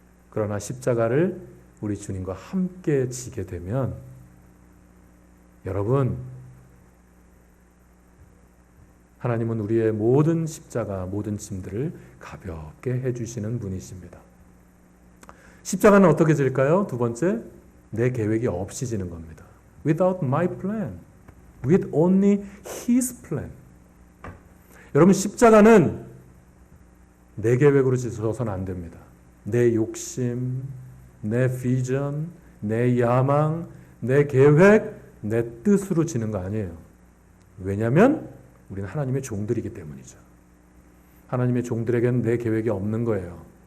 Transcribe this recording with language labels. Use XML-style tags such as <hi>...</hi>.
<ko>그러나 십자가를 우리 주님과 함께 지게 되면 여러분 하나님은 우리의 모든 십자가, 모든 짐들을 가볍게 해주시는 분이십니다. 십자가는 어떻게 질까요? 두 번째, 내 계획이 없이 지는 겁니다.</ko> <en>Without my plan, with only His plan.</en> <ko>여러분 십자가는 내 계획으로 지어서는 안 됩니다. 내 욕심, 내 비전, 내 야망, 내 계획, 내 뜻으로 지는 거 아니에요. 왜냐하면 우리는 하나님의 종들이기 때문이죠. 하나님의 종들에게는 내 계획이 없는 거예요.</ko>